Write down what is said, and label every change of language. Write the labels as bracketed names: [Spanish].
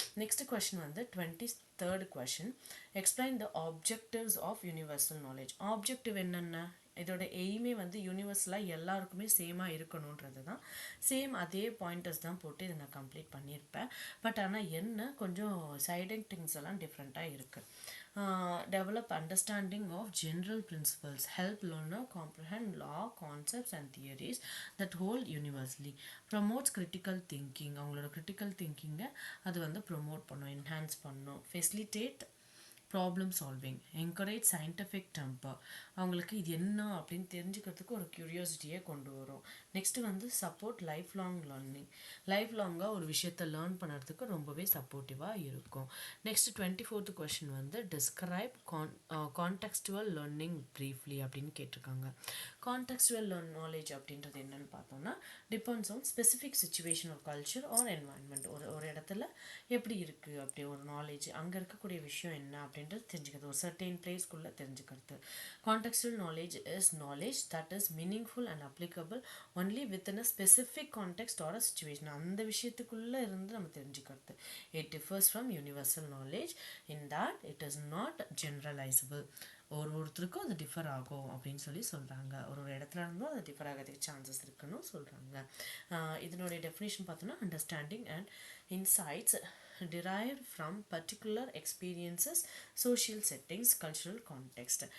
[English] Next question வந்து 23rd question, explain the objectives of universal knowledge. [Tamil] Objective என்னென்ன, இதோட எய்மே வந்து யூனிவர்சலாக எல்லாருக்குமே சேமாக இருக்கணுன்றது தான். சேம் அதே பாயிண்டர்ஸ் தான் போட்டு இதை நான் கம்ப்ளீட் பண்ணியிருப்பேன். பட் ஆனால் என்ன கொஞ்சம் சைடிங் திங்ஸ் எல்லாம் டிஃப்ரெண்ட்டாக இருக்குது. [English] Develop understanding of general principles, help learner comprehend law, concepts and theories that hold universally, promotes critical thinking. [Tamil] அவங்களோட critical thinking-ஐ அது வந்து ப்ரொமோட் பண்ணும், என்ஹான்ஸ் பண்ணும். [English] Facilitate problem solving, encourage scientific temper. [Tamil] அவங்களுக்கு இது என்ன அப்படின்னு தெரிஞ்சுக்கிறதுக்கு ஒரு க்யூரியாசிட்டியே கொண்டு வரும். நெக்ஸ்ட்டு வந்து [English] Support life long learning. [Tamil] Life லாங்காக ஒரு விஷயத்தை லேர்ன் பண்ணுறதுக்கு ரொம்பவே சப்போர்ட்டிவாக இருக்கும். [English] next 24th question வந்து describe contextual learning briefly [Tamil] அப்படின்னு கேட்டிருக்காங்க. [English] contextual knowledge [Tamil] அப்படின்றது என்னன்னு பார்த்தோம்னா [English] Depends on specific situation or culture or environment. [Tamil] ஒரு இடத்துல எப்படி இருக்குது அப்படி ஒரு நாலேஜ், அங்கே இருக்கக்கூடிய விஷயம் என்ன அப்படின்றது தெரிஞ்சுக்கிறது, ஒரு சர்டெயின் பிளேஸ்க்குள்ளே தெரிஞ்சுக்கிறது. [English] Contextual knowledge is knowledge that is meaningful and applicable only within a specific context or a situation. [Tamil] அந்த விஷயத்துக்குள்ளே இருந்து நம்ம தெரிஞ்சுக்கிறது. [English] It differs from universal knowledge in that it is not generalisable. [Tamil] ஒருத்தருக்கும் அது டிஃபர் ஆகும் அப்படின்னு சொல்கிறாங்க. ஒரு இடத்துல இருந்தும் அது டிஃபர் ஆகிறதுக்கு சான்சஸ் இருக்குன்னு சொல்கிறாங்க. இதனுடைய டெஃபினேஷன் பார்த்தோன்னா understanding and insights derived from particular experiences, social settings, cultural context.